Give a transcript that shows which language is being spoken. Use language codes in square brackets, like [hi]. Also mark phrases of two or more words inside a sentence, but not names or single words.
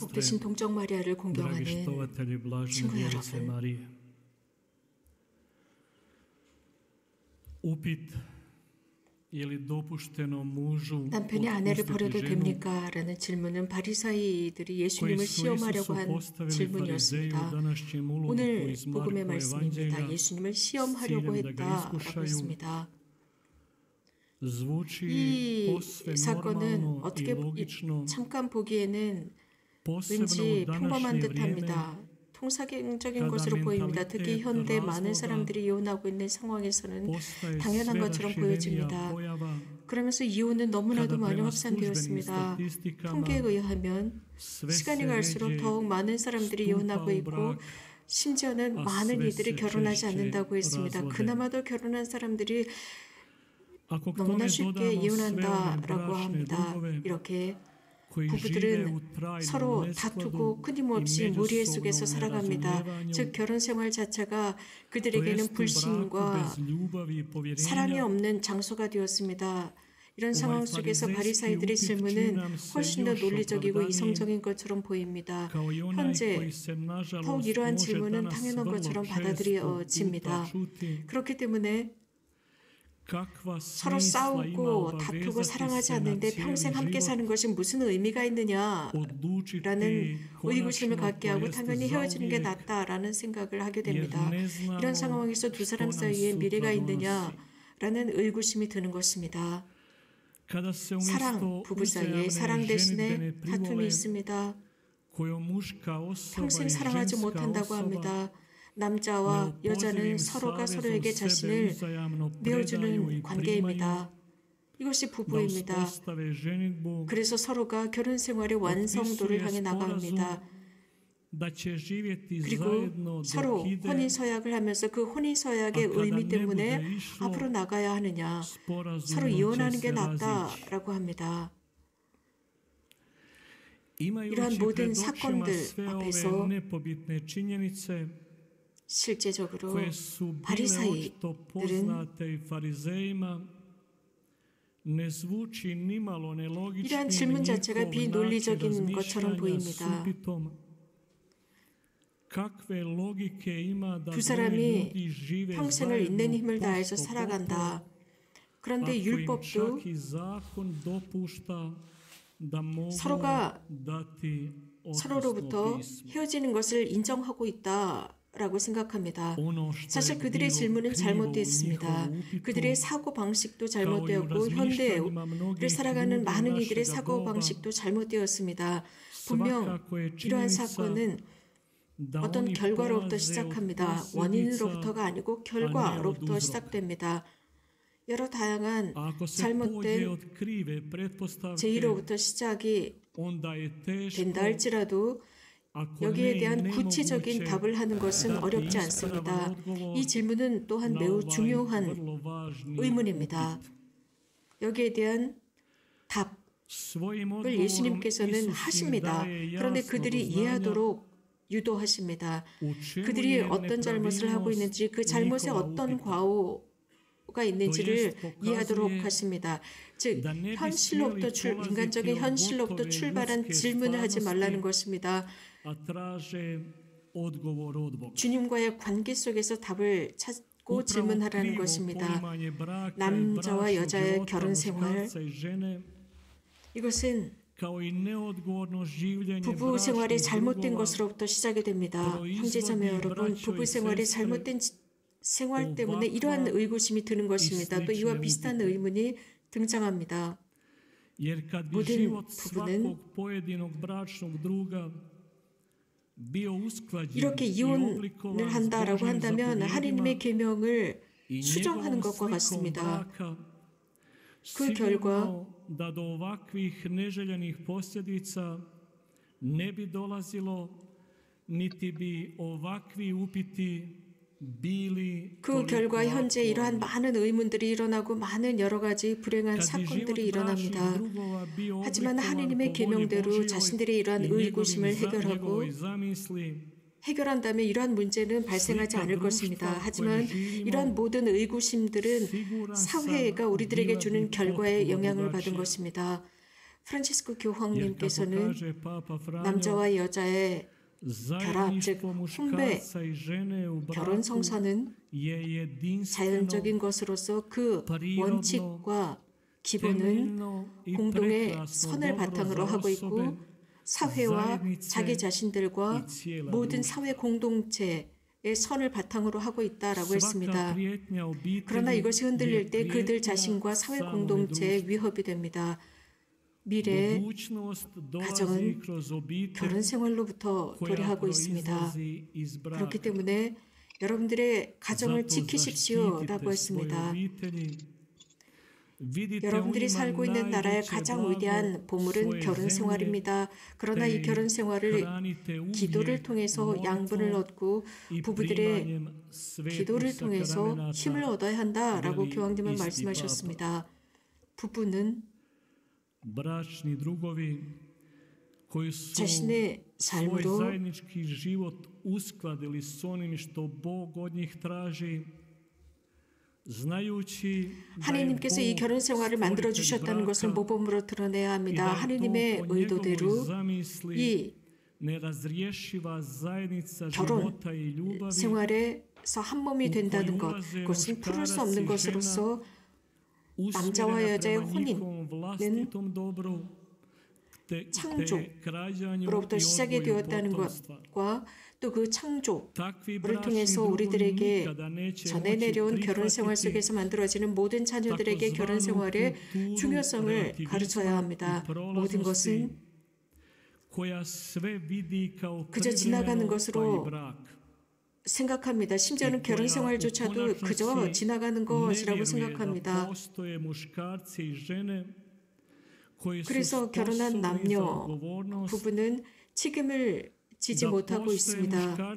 [ko] 복되신 동정 마리아를 [hr] dragi [ko] 공경하는 [hr] štovatelji blažene [ko] 친구 [hr] djerice [ko] 여러분, [hr] Marije. Upit je li dopušteno mužu [ko] 남편이 아내를 [hr] otpustiti [ko] 버려도 [hr] ženu [ko] 됩니까? 라는 질문은 바리사이들이 [hr] koji [ko] 예수님을 [hr] su [ko] 시험하려고 [hr] Isusu [ko] 한 [hr] postavili farizeju [ko] 질문이었습니다. [hr] današnjem ulomku [ko] 오늘 [hr] iz [ko] 복음의 [hr] Markova [ko] 말씀입니다. [hr] evanđelja [ko] 예수님을 [hr] s [ko] 시험하려고 [hr] ciljem da ga [ko] 했다라고 [hr] iskušaju. [ko] 했습니다. [hr] Zvuči [ko] 이 [hr] posve [ko] 사건은 [hr] normalno i [ko] 어떻게 [hr] logično, [ko] 잠깐 보기에는 [hr] posebno u [ko] 왠지 평범한 [hr] današnje vrijeme [ko] 듯합니다. 통사적인 [hr] kada [ko] 것으로 보입니다. [hr] mentalitet [ko] 특히 현대 많은 [hr] razvoda [ko] 사람들이 이혼하고 있는 상황에서는 [hr] postaje [ko] 당연한 [hr] sve [ko] 것처럼 [hr] raširenija [ko] 보여집니다. [hr] pojava. [ko] 그러면서 이혼은 너무나도 [hr] kada [ko] 많이 [hr] prema [ko] 확산되었습니다. [hr] službenim statistikama [ko] 통계에 의하면 [hr] sve [ko] 시간이 [hr] se [ko] 갈수록 [hr] ređe [ko] 더욱 많은 사람들이 [hr] stupa [ko] 이혼하고 [hr] u [ko] 있고 [hr] brak, [ko] 심지어는 아, 많은 [hr] sve [ko] 이들이 [hr] se [ko] 결혼하지 [hr] češće [ko] 않는다고 했습니다. [hr] razvode. [ko] 그나마도 결혼한 사람들이 [hr] Ako k [ko] 너무나 [hr] tome [ko] 쉽게 [hr] dodamo sve one [ko] 이혼한다라고 [hr] bračne [ko] 합니다. [hr] drugove [ko] 이렇게 [hr] koji žive [ko] 부부들은 [hr] u trajnom [ko] 서로 [hr] neskladu [ko] 다투고 [hr] i [ko] 끊임없이 무리의 속에서 [hr] međusobnom [ko] 살아갑니다. [hr] nerazumijevanju, [ko] 즉 결혼 생활 자체가 [hr] to [ko] 그들에게는 [hr] jest u braku [ko] 불신과 [hr] bez ljubavi i [ko] 사랑이 [hr] povjerenja, [ko] 없는 장소가 되었습니다. 이런 상황 속에서 [hr] farizejski [ko] 바리사이들의 [hr] upit [ko] 질문은 [hr] čini nam se [ko] 훨씬 더 [hr] još [ko] 논리적이고 [hr] opravdanijim [ko] 이성적인 것처럼 보입니다. [hr] kao i onaj [ko] 현재 [hr] koji se nažalost [ko] 더욱 이러한 [hr] može [ko] 질문은 [hr] danas [ko] 당연한 [hr] vrlo [ko] 것처럼 [hr] često [ko] 받아들여집니다. [hr] puta čuti [ko] 그렇기 때문에 [hr] kakva [ko] 서로 [hr] smisla ima [ko] 싸우고 다투고 [hr] obavezati [ko] 사랑하지 [hr] se na [ko] 않는데 [hr] cijeli [ko] 평생 함께 [hr] život, [ko] 사는 것이 무슨 의미가 있느냐라는 [hr] odlučiti [ko] 의구심을 [hr] konačno, [ko] 갖게 [hr] to [ko] 하고 [hr] jest [ko] 당연히 헤어지는 게 [hr] zauvijek, [ko] 낫다라는 생각을 하게 [hr] jer [ko] 됩니다. [hr] ne [ko] 이런 [hr] znamo [ko] 상황에서 두 사람 [hr] što nam [ko] 사이에 [hr] sutra [ko] 미래가 [hr] donosi. [ko] 있느냐라는 의구심이 드는 것입니다. [hr] Kada se [ko] 사랑, [hr] umjesto [ko] 부부 사이에 [hr] uzajamne [ko] 사랑 대신에 [hr] ženidbene [ko] 다툼이 [hr] privole [ko] 있습니다. [hr] koju muška osoba [ko] 평생 [hr] i [ko] 사랑하지 [hr] ženska [ko] 못한다고 [hr] osoba [ko] 합니다. 남자와 여자는 [hr] neopozivim [ko] 서로가 [hr] savezom [ko] 서로에게 [hr] sebe [ko] 자신을 [hr] uzajamno predaju [ko] 내어주는 [hr] i primaju, [ko] 관계입니다. 이것이 [hr] da [ko] 부부입니다. [hr] uspostave ženidbu, [ko] 그래서 서로가 결혼 생활의 완성도를 향해 나갑니다. [hr] da će živjeti [ko] 그리고 [hr] zajedno [ko] 서로 [hr] dok ide [ko] 혼인 서약을 하면서 그 혼인 서약의 아, 의미 가다 때문에 내부대 있어. 앞으로 나가야 하느냐, [hr] sporazumno [ko] 서로 이혼하는 [hr] će [ko] 게 [hr] se razići. [ko] 낫다라고 합니다. 이러한 모든 사건들 앞에서 [hr] nepobitne činjenice [ko] 실제적으로 [hr] koje su bile [ko] 바리사이들은 [hr] očito poznate i farizejima, ne zvuči nimalo nelogičnim, [ko] 이러한 질문 자체가 [hr] njihov način [ko] 비논리적인 것처럼 [hr] razmišljanja [ko] 보입니다. [hr] subitom. Kakve logike ima da [ko] 두 [hr] dvoje [ko] 사람이 [hr] ljudi žive [ko] 평생을 있는 힘을 [hr] zajedno [ko] 다해서 [hr] posto [ko] 살아간다. 그런데 [hr] ako im [ko] 율법도 [hr] čak i zakon dopušta da mogu [ko] 서로가 [hr] dati otisno [ko] 서로로부터 [hr] pismo. [ko] 헤어지는 것을 인정하고 있다라고 생각합니다. [hr] Ono što [ko] 사실 [hr] je [ko] 그들의 [hr] bilo [ko] 질문은 [hr] krivo u [ko] 잘못되었습니다. [hr] njihovom upitu, [ko] 그들의 사고방식도 [hr] kao i u [ko] 잘못되었고 [hr] razmišljanjima [ko] 현대를 [hr] mnogih [ko] 살아가는 [hr] ljudi [ko] 많은 [hr] našega [ko] 이들의 [hr] doba, [ko] 사고방식도 잘못되었습니다. 분명 [hr] svakako je [ko] 이러한 [hr] činjenica [ko] 사건은 [hr] da [ko] 어떤 [hr] oni [ko] 결과로부터 [hr] polaze od [ko] 시작합니다. [hr] posljedica, [ko] 원인으로부터가 아니고 [hr] a ne od [ko] 결과로부터 [hr] uzroka. [ko] 시작됩니다. 여러 다양한 [hr] Ako se pođe [ko] 잘못된 [hr] od krive pretpostavke, [ko] 제의로부터 시작이 [hr] onda je teško, [ko] 된다 할지라도 [hr] ako [ko] 여기에 [hr] ne [ko] 대한 [hr] i [ko] 구체적인 [hr] nemoguće, [ko] 답을 하는 것은 [hr] dati [ko] 어렵지 [hr] ispravan [ko] 않습니다. [hr] odgovor [ko] 이 질문은 또한 [hr] na [ko] 매우 [hr] ovaj [ko] 중요한 [hr] vrlo važni [ko] 의문입니다. [hr] upit. [ko] 여기에 대한 답을 [hr] svojim odgovorom [ko] 예수님께서는 [hr] Isus im [ko] 하십니다. [hr] daje [ko] 그런데 [hr] jasno [ko] 그들이 [hr] do znanja [ko] 이해하도록 유도하십니다. [hr] u čemu [ko] 그들이 [hr] je [ko] 어떤 잘못을 하고 있는지 그 잘못에 [hr] njihova [ko] 어떤 [hr] upita. [ko] 과오가 있는지를 또 예수 이해하도록 [hr] pokazuje [ko] 하십니다. 즉 [hr] da ne bi [ko] 현실로부터 [hr] smjeli polaziti [ko] 인간적인 [hr] od [ko] 현실로부터 [hr] gotove [ko] 출발한 [hr] ljudske [ko] 질문을 하지 [hr] stvarnosti, [ko] 말라는 것입니다. [hr] a traže odgovor od Boga. [ko] 주님과의 관계 속에서 답을 찾고 [hr] Upravo [ko] 질문하라는 [hr] krivo [ko] 것입니다. [hr] poimanje braka i [ko] 남자와 [hr] bračnog [ko] 여자의 [hr] života [ko] 결혼 생활, [hr] muškarca i žene, [ko] 이것은 [hr] kao i neodgovorno življenje [ko] 부부 생활이 [hr] bračnih [ko] 잘못된 [hr] drugova, [ko] 것으로부터 시작이 됩니다. 형제자매 여러분, 부부 생활이 잘못된 생활 때문에 이러한 의구심이 드는 것입니다. 또 이와 비슷한 의문이 등장합니다. [hr] jer kad bi [ko] 모든 [hr] život [ko] 부부는 [hr] svakog pojedinog bračnog druga bio usklađen [ko] 이렇게 [hr] i [ko] 이혼을 [hr] oblikovan s [ko] 한다라고 [hr] Božjim [ko] 한다면 하나님의 [hr] zapovjedima [ko] 계명을 [hr] i [ko] 수정하는 [hr] njegovom [ko] 것과 [hr] slikom [ko] 같습니다. [hr] braka, [ko] 그 결과 [hr] sigurno da do ovakvih neželjenih posljedica ne bi dolazilo, niti bi ovakvi upiti bili [ko] 그 [hr] toliko [ko] 결과 현재 [hr] aktualni. [ko] 이러한 많은 의문들이 일어나고 많은 여러 가지 불행한 [hr] Kad bi [ko] 사건들이 [hr] život bračnih [ko] 일어납니다. [hr] drugova bio [ko] 하지만 [hr] oblikovan [ko] 하나님의 [hr] po volji [ko] 계명대로 [hr] Božjoj [ko] 자신들의 이러한 [hr] i [ko] 의구심을 해결하고 [hr] njegovoj zamisli, [ko] 해결한다면 이러한 문제는 발생하지 않을 것입니다. 하지만 이러한 모든 의구심들은 사회가 우리들에게 주는 결과에 영향을 받은 것입니다. 프란치스코 [hr] jer kako [ko] 교황님께서는 [hr] kaže Papa Franjo, [ko] 남자와 여자의 결합, 즉 [hr] zajedništvo [ko] 혼배, [hr] muškarca i žene u [ko] 결혼 [hr] braku [ko] 성사는 [hr] je jedinstveno, [ko] 자연적인 것으로서 그 원칙과 기본은 [hr] temeljno i [ko] 공동의 [hr] prekrasno [ko] 선을 [hr] dobro [ko] 바탕으로 [hr] za [ko] 하고 [hr] osobe, [ko] 있고 사회와 [hr] zajednice [ko] 자기 자신들과 [hr] i cijela [ko] 모든 [hr] društva. [ko] 사회 공동체의 선을 바탕으로 하고 있다라고 [hr] Svaka [ko] 했습니다. [hr] prijetnja obitelji [ko] 그러나 이것이 흔들릴 [hr] je [ko] 때 그들 [hr] prijetnja [ko] 자신과 사회 [hr] samome [ko] 공동체에 [hr] društvu. [ko] 위협이 됩니다. 미래의 [hr] Budućnost dolazi [ko] 가정은 [hr] kroz obitelj [ko] 결혼 생활로부터 [hr] koja [ko] 도래하고 있습니다. [hr] proizlazi iz braka. [ko] 그렇기 때문에 여러분들의 가정을 [hr] Zato [ko] 지키십시오라고 [hr] zaštitite svoje [ko] 했습니다. [hr] obitelji. Vidite [ko] 여러분들이 [hr] u njima [ko] 살고 있는 나라의 [hr] najveće [ko] 가장 [hr] blago [ko] 위대한 보물은 [hr] svoje [ko] 결혼 [hr] zemlje, [ko] 생활입니다. 그러나 이 [hr] te [ko] 결혼 생활을 [hr] hranite uvijek [ko] 기도를 통해서 양분을 [hr] molitvom [ko] 얻고 [hr] i [ko] 부부들의 [hr] primanjem svetih [ko] 기도를 통해서 [hr] sakramenata, [ko] 힘을 얻어야 한다라고 [hr] veli [ko] 교황님은 [hr] isti [ko] 말씀하셨습니다. 부부는 [hr] bračni drugovi koji su [ko] 자신의 [hr] svoj [ko] 삶으로 [hr] zajednički život uskladili s onim što Bog od njih traži, znajući [ko] 하나님께서 이 결혼 생활을 만들어 주셨다는 것을 모범으로 드러내야 합니다. 하나님의 의도대로 이 [hr] nerazrješiva zajednica [ko] 결혼 [hr] života i ljubavi [ko] 생활에서 한 몸이 된다는 것, 그것은 풀을 수 없는 것으로서 남자와 [hr] usmjerena [ko] 여자의 [hr] prema njihovom vlastitom dobru, te [ko] 창조로부터 [hr] krađanju i [ko] 시작이 [hr] odgoju [ko] 되었다는 [hr] potomstva. [ko] 것과 또 그 창조를 [hr] Takvi bračni [ko] 통해서 [hr] drugovi [ko] 우리들에게 [hr] nikada neće [ko] 전해 [hr] moći [ko] 내려온 결혼 생활 [hr] prihvatiti [ko] 속에서 만들어지는 모든 자녀들에게 결혼 생활의 중요성을 가르쳐야 합니다. 모든 것은 [hr] koja sve vidi kao [ko] 그저 지나가는 [hr] privremeno pa i [ko] 것으로 [hr] brak. [ko] 생각합니다. 심지어는 결혼 생활조차도 그저 지나가는 것이라고 생각합니다. 그래서 결혼한 남녀, 부부는 책임을 지지 못하고 있습니다.